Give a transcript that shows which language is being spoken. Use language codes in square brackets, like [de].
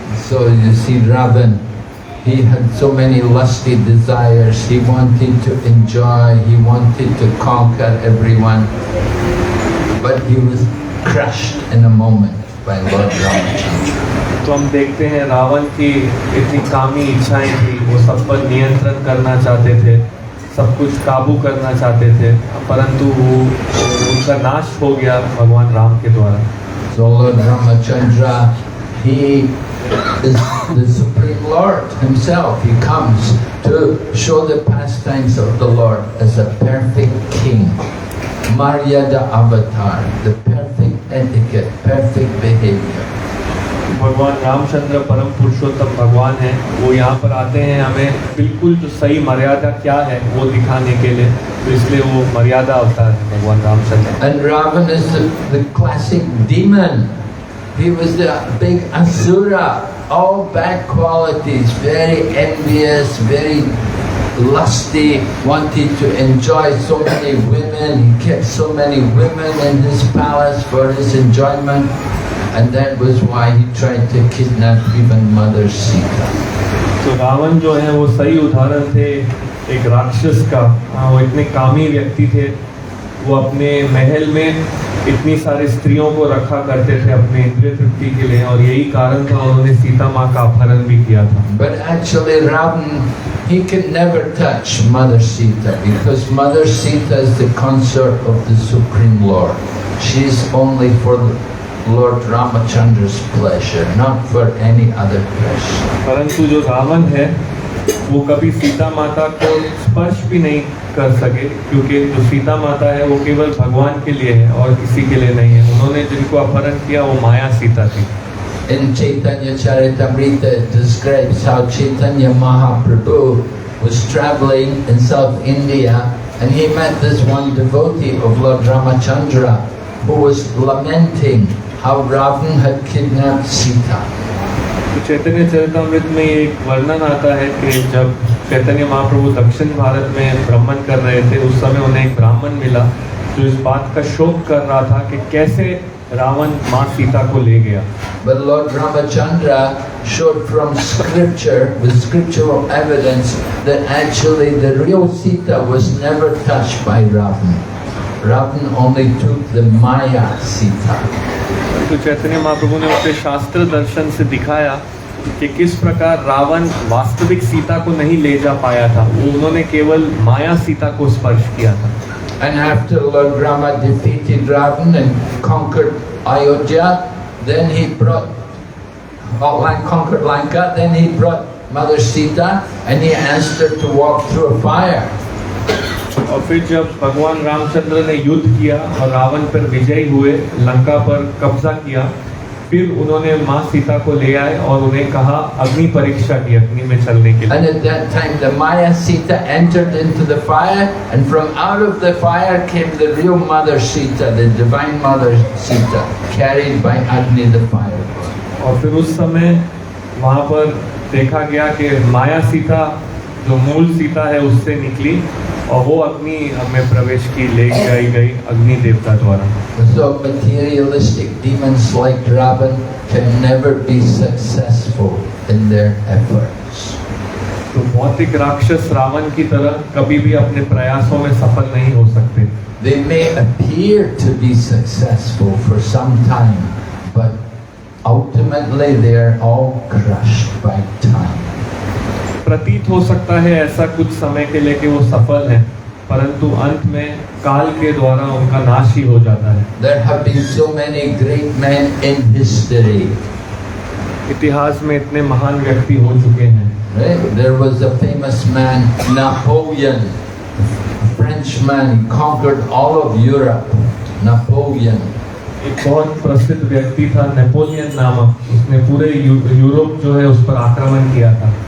[en] So you see Ravan, he had so many lusty desires. He wanted to enjoy, he wanted to conquer everyone. But he was crushed in a moment by Lord Ramachandra. [hi] तो हम देखते हैं रावण की इतनी कामी इच्छाएं थी, वो सब पर नियंत्रण करना चाहते थे, सब कुछ काबू करना चाहते थे, परंतु उनका नाश हो गया भगवान राम के द्वारा। [en] So Lord Ramachandra, he is the Supreme Lord himself. He comes to show the pastimes of the Lord as a perfect king. Maryada avatar, the perfect etiquette, perfect behavior. [hi] भगवान रामचंद्र परम पुरुषोत्तम भगवान हैं, वो यहाँ पर आते हैं हमें बिल्कुल जो सही मर्यादा क्या है वो दिखाने के लिए, तो इसलिए वो मर्यादा अवतार है भगवान Ramchandra. [en] And Ravan is the classic demon. He was the big asura, all bad qualities, very envious, very lusty, wanted to enjoy so many women. He kept so many women in his palace for his enjoyment, and that was why he tried to kidnap even Mother Sita. [hi] तो रावण जो है वो सही उदाहरण थे एक राक्षस का। वो इतने कामी व्यक्ति थे, वो अपने महल में इतनी सारी स्त्रियों को रखा करते थे अपने इंद्रिय तृप्ति के लिए, और यही कारण था उन्होंने सीता माँ का अपहरण भी किया था। [en] But actually Ravan, he could never touch Mother Sita, because Mother Sita is the consort of the Supreme Lord. She is only for Lord Ramachandra's pleasure, not for any other pleasure. [hi] परंतु जो रावण है वो कभी सीता माता को स्पर्श भी नहीं कर सके, क्योंकि जो सीता माता है वो केवल भगवान के लिए है और किसी के लिए नहीं है। उन्होंने जिनको अपहरण किया वो माया सीता थी। [en] In Chaitanya Charitamrita it describes how Chaitanya Mahaprabhu was traveling in South India and he met this one devotee of Lord Ramachandra who was lamenting how Ravan had kidnapped Sita. [hi] तो चैतन्य चरितामृत में एक वर्णन आता है कि जब चैतन्य महाप्रभु दक्षिण भारत में भ्रमण कर रहे थे, उस समय उन्हें एक ब्राह्मण मिला जो इस बात का शोक कर रहा था कि कैसे रावण माँ सीता को ले गया। [en] But Lord Ramachandra showed from scripture, with scriptural evidence, that actually the real Sita was never touched by Ravan. Ravan only took the Maya Sita. [hi] तो चैतन्य महाप्रभु ने अपने शास्त्र दर्शन से दिखाया कि किस प्रकार रावण वास्तविक सीता को नहीं ले जा पाया था, वो उन्होंने केवल माया सीता को स्पर्श किया था। [en] And after Lord Rama defeated Ravan and conquered Ayodhya, then he brought, conquered Lanka, then he brought Mother Sita and he asked her to walk through a fire. [hi] और फिर जब भगवान रामचंद्र ने युद्ध किया और रावण पर विजयी हुए, लंका पर कब्जा किया, फिर उन्होंने माँ सीता को ले आए और उन्हें कहा अग्नि परीक्षा की, अग्नि में चलने के लिए। [en] And at that time the Maya Sita entered into the fire, and from out of the fire came the real Mother Sita, the divine Mother Sita, carried by Agni the fire. [hi] और फिर उस समय वहाँ पर देखा गया कि माया सीता जो मूल सीता है उससे निकली और वो अग्नि में प्रवेश की, ले गई अग्नि देवता द्वारा। [en] So materialistic demons like Ravan can never be successful in their efforts. [hi] तो भौतिक राक्षस रावण की तरह कभी भी अपने प्रयासों में सफल नहीं हो सकते। [en] They may appear to be successful for some time, but ultimately they are all crushed by time. [hi] प्रतीत हो सकता है ऐसा कुछ समय के लिए कि वो सफल हैं, परंतु अंत में काल के द्वारा उनका नाश ही हो जाता है। [en] There have been so many great men in history. [hi] इतिहास में इतने महान व्यक्ति हो चुके हैं। [en] Right? There was a famous man, Napoleon, a Frenchman. He conquered all of Europe. Napoleon. [hi] एक बहुत प्रसिद्ध व्यक्ति था नेपोलियन नामक, उसने पूरे यूरोप जो है उस पर आक्रमण किया था।